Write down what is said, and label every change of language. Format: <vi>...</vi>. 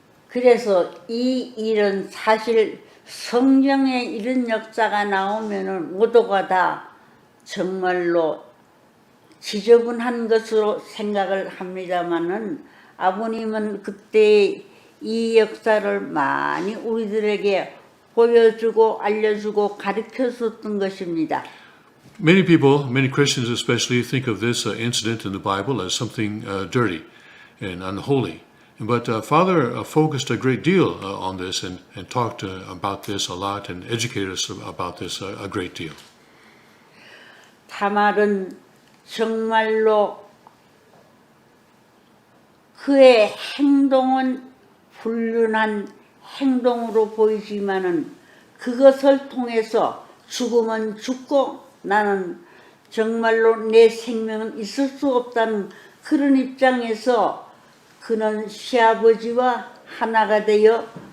<ko>그래서 이 일은 사실 성경에 이런 역사가 나오면은 모두가 다 정말로 지저분한 것으로 생각을 합니다만은 아버님은 그때 이 역사를 많이 우리들에게 보여주고 알려주고 가르쳐줬던 것입니다.</ko> <en>Many people, many Christians especially, think of this incident in the Bible as something dirty and unholy. But Father focused a great deal on this and talked about this a lot and educated us about this a great deal.</en> <ko>다말은 정말로 그의 행동은 불륜한 행동으로 보이지만은 그것을 통해서 죽으면 죽고 나는 정말로 내 생명은 있을 수 없다는 그런 입장에서 그는 시아버지와 하나가 되어</ko>